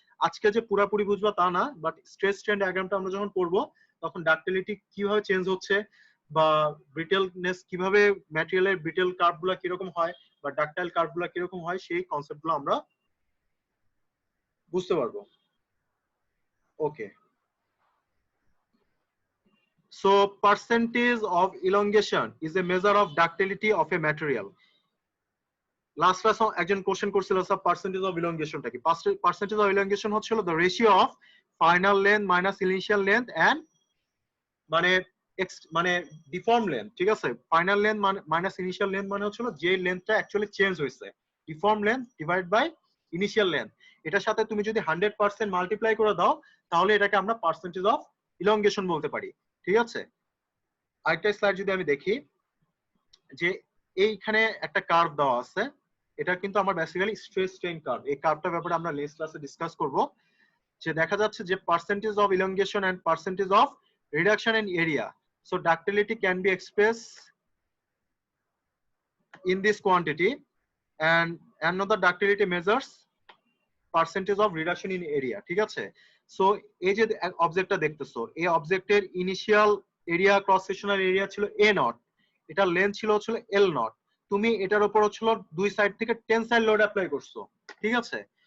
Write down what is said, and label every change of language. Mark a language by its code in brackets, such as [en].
[bn] আজকে যে পুরোপুরি বুঝবো তা না, বাট স্ট্রেস স্ট্রেন ডায়াগ্রামটা আমরা যখন পড়বো তখন ডাক্টিলিটি কিভাবে চেঞ্জ হচ্ছে বা ব্রিটেলনেস কিভাবে, ম্যাটেরিয়ালের ব্রিটেল কার্ভগুলো কিরকম হয় বা ডাক্টাইল কার্ভগুলো কিরকম হয়, সেই কনসেপ্টগুলো আমরা বুঝতে পারবো, ওকে। [en] So percentage of elongation is a measure of ductility of a material. Last class [bn] একজন কোশ্চেন করছিল স্যার পার্সেন্টেজ অফ ইলংগেশনটা কি? পার্সেন্টেজ অফ ইলংগেশন হচ্ছিল [en] the ratio of final length minus initial length and [bn] মানে ডিফর্ম লেন্থ, ঠিক আছে। Final length minus initial length মানে হচ্ছিল যে লেন্থটা অ্যাকচুয়ালি চেঞ্জ হয়েছে, deform length divide by initial length. এটার সাথে তুমি যদি 100% মাল্টিপ্লাই করে দাও তাহলে এটাকে আমরা পার্সেন্টেজ অফ ইলংগেশন বলতে পারি, ঠিক আছে। আরেকটা স্লাইড যদি আমি দেখি, যে এইখানে একটা কার্ভ দেওয়া আছে, এটা কিন্তু আমার বেসিক্যালি স্ট্রেস স্ট্রেন কার্ভ। এই কার্ভটার ব্যাপারে আমরা নেক্সট ক্লাসে ডিসকাস করব। যে দেখা যাচ্ছে যে percentage of elongation and percentage of reduction in area. [en] So ductility can be expressed in this quantity, and another ductility measures [bn] percentage of reduction in area, ঠিক আছে? সো এই যে অবজেক্টটা দেখতেছো, এই অবজেক্টের initial area cross sectional area ছিল এ not, এটার length ছিল এল নট। তুমি এটার উপর দুই সাইড থেকে টেনসাইল লোড অ্যাপ্লাই করছো, ঠিক আছে?